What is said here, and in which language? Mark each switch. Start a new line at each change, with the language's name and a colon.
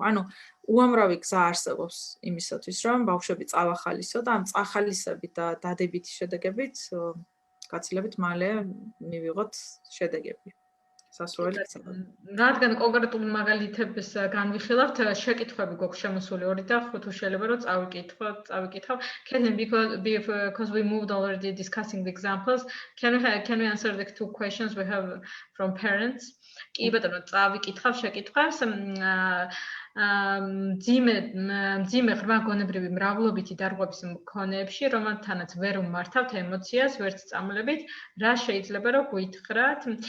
Georgian: ანუ უამრავი გზა არსებობს იმისათვის, რომ ბავშვები წავახალისო და ამ წახალისებით და დადებითი შედეგებით გაცილებით მალე მივიღოთ შედეგები. სასურველი ქცევა. რადგან კონკრეტულ მაგალითებს განვიხილავთ, შეკითხვები გვაქვს შემოსული 2 და 5 თუ შეიძლება რომ წავიკითხავ.
English: Because we moved already discussing the examples, can we answer the 2 questions we have from parents?
Georgian: კი ბატონო, წავიკითხავ შეკითხვებს. მძიმე ღრმა გონებრივი მრავლობითი დარღვევის მქონეებში, რომელთანაც ვერ ვმართავთ ემოციას, ვერც წამლებით, რა შეიძლება რომ გითხრათ?